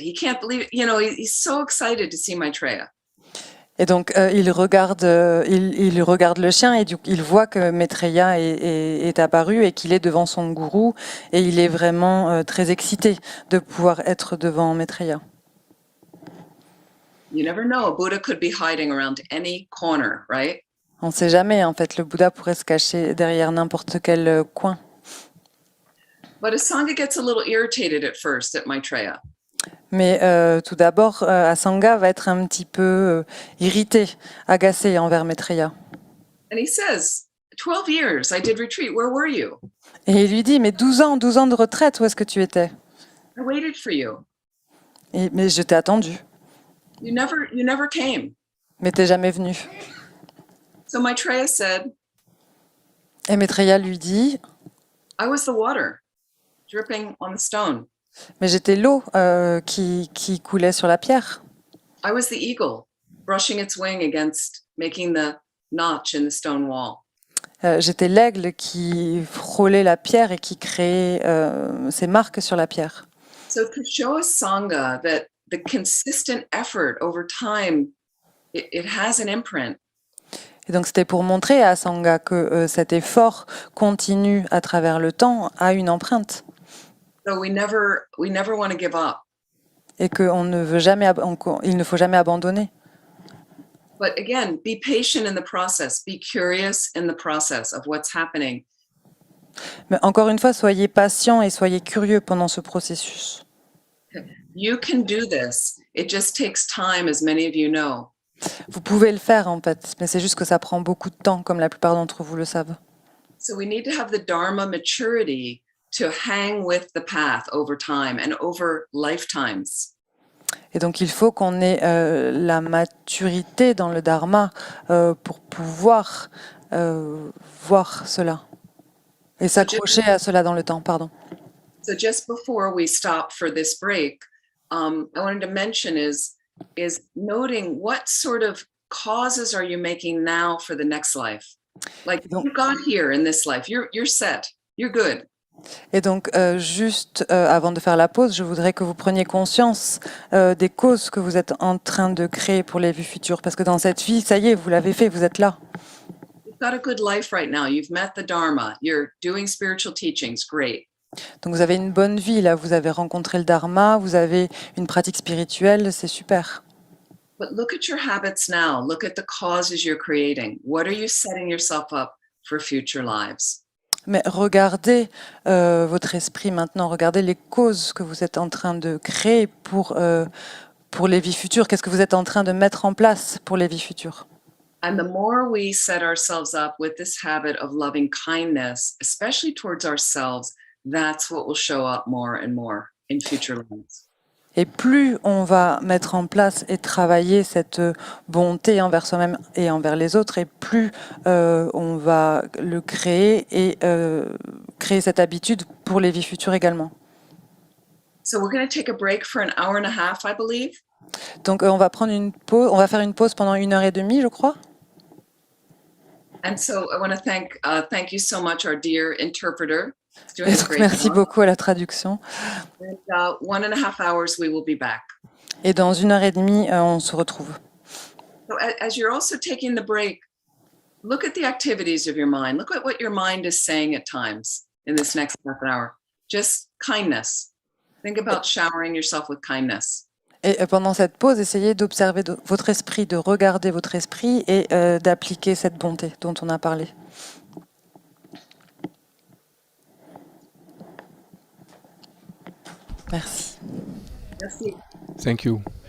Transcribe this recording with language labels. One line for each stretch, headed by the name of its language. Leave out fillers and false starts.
English: He can't believe it. He's so excited to see Maitreya.
French: Et donc il regarde le chien et il voit que Maitreya est apparu et qu'il est devant son gourou et il est vraiment très excité de pouvoir être devant Maitreya.
English: You never know, a Buddha could be hiding around any corner, right?
French: On ne sait jamais, en fait, le Bouddha pourrait se cacher derrière n'importe quel coin.
English: But Asanga gets a little irritated at first at Maitreya.
French: Mais tout d'abord, Asanga va être un petit peu irrité, agacé envers Maitreya.
English: And he says, 12 years, I did retreat, where were you?
French: Et il lui dit, mais 12 ans de retraite, où est-ce que tu étais?
English: I waited for you.
French: Mais je t'ai attendu.
English: You never came.
French: Mais t'es jamais venu.
English: So Maitreya said,
French: Et Maitreya lui dit,
English: I was the water dripping on the stone.
French: mais j'étais l'eau qui coulait sur la pierre.
English: I was the eagle brushing its wing against making the notch in the stone wall.
French: J'étais l'aigle qui frôlait la pierre et qui créait ses marques sur la pierre.
English: So to show Sangha that the consistent effort over time, it has an imprint.
French: Et donc c'était pour montrer à Sangha que cet effort continu à travers le temps a une empreinte.
English: So we never want to give up.
French: Et qu'il ne faut jamais abandonner.
English: But again, be patient in the process. Be curious in the process of what's happening.
French: Mais encore une fois, soyez patient et soyez curieux pendant ce processus.
English: You can do this. It just takes time, as many of you know.
French: Vous pouvez le faire en fait, mais c'est juste que ça prend beaucoup de temps, comme la plupart d'entre vous le savent.
English: So we need to have the Dharma maturity to hang with the path over time and over lifetimes.
French: Et donc il faut qu'on ait la maturité dans le Dharma pour pouvoir voir cela et s'accrocher à cela dans le temps. Pardon.
English: So just before we stop for this break, I wanted to mention is noting what sort of causes are you making now for the next life? Like you got here in this life, you're set, you're good.
French: Et donc, juste avant de faire la pause, je voudrais que vous preniez conscience des causes que vous êtes en train de créer pour les vies futures. Parce que dans cette vie, ça y est, vous l'avez fait, vous êtes là.
English: You've got a good life right now. You've met the Dharma. You're doing spiritual teachings. Great.
French: Donc, vous avez une bonne vie, là. Vous avez rencontré le Dharma, vous avez une pratique spirituelle, c'est super.
English: But look at your habits now. Look at the causes you're creating. What are you setting yourself up for future lives?
French: Mais regardez votre esprit maintenant, regardez les causes que vous êtes en train de créer pour les vies futures. Qu'est-ce que vous êtes en train de mettre en place pour les vies futures?
English: And the more we set ourselves up with this habit of loving kindness, especially towards ourselves, that's what will show up more and more in future lives.
French: Et plus on va mettre en place et travailler cette bonté envers soi-même et envers les autres, et plus on va le créer et créer cette habitude pour les vies futures également.
English: So we're going to take a break for an hour and a half, I believe.
French: Donc on va prendre une pause, on va faire une pause pendant 1h30, je crois.
English: And so I want to thank you so much, our dear interpreter. It's doing
French: Et
English: a
French: donc,
English: great
French: merci
English: job.
French: beaucoup à la traduction.
English: And 1.5 hours, we will be back.
French: Et dans 1h30, on se retrouve.
English: So as you're also taking the break, look at the activities of your mind. Look at what your mind is saying at times in this next half an hour. Just kindness. Think about showering yourself with kindness.
French: Et pendant cette pause, essayez d'observer votre esprit, de regarder votre esprit et d'appliquer cette bonté dont on a parlé. Merci. Merci.
English: Thank you.